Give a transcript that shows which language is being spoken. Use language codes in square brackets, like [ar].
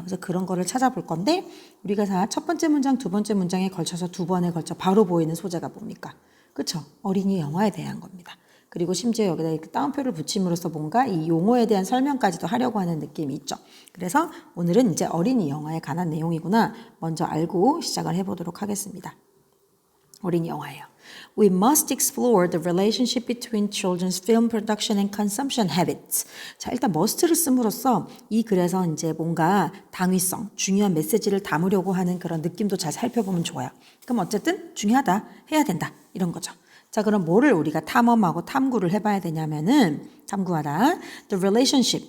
[ko] 그래서 그런 거를 찾아볼 건데 우리가 첫 번째 문장, 두 번째 문장에 걸쳐서 두 번에 걸쳐 바로 보이는 소재가 뭡니까? 그렇죠? 어린이 영화에 대한 겁니다. 그리고 심지어 여기다 이렇게 따옴표를 붙임으로써 뭔가 이 용어에 대한 설명까지도 하려고 하는 느낌이 있죠. 그래서 오늘은 이제 어린이 영화에 관한 내용이구나 먼저 알고 시작을 해보도록 하겠습니다. 어린이 영화예요. [en] We must explore the relationship between children's film production and consumption habits. [ko] 자, 일단 must를 씀으로써 이 글에서 이제 뭔가 당위성, 중요한 메시지를 담으려고 하는 그런 느낌도 잘 살펴보면 좋아요. 그럼 어쨌든 중요하다, 해야 된다 이런 거죠. 자, 그럼 뭐를 우리가 탐험하고 탐구를 해봐야 되냐면은 탐구하다. [en] The relationship.